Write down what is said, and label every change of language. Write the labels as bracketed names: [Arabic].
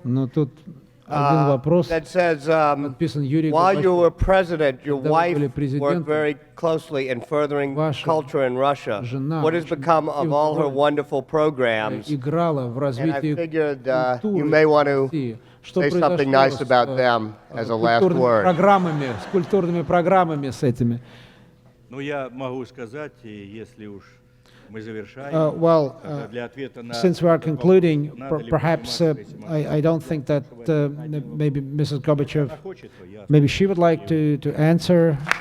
[English] That says, while you were president, your wife worked very closely in furthering culture in Russia. What has become of all her wonderful programs? And I figured you may want to say something nice about them as a last word. [Russian] С культурными программами с этими. Ну, я могу сказать, если уж мы завершаем, для ответа на... [English] Since we are concluding, perhaps I don't think that maybe Mrs. Gorbachev, maybe she would like to answer.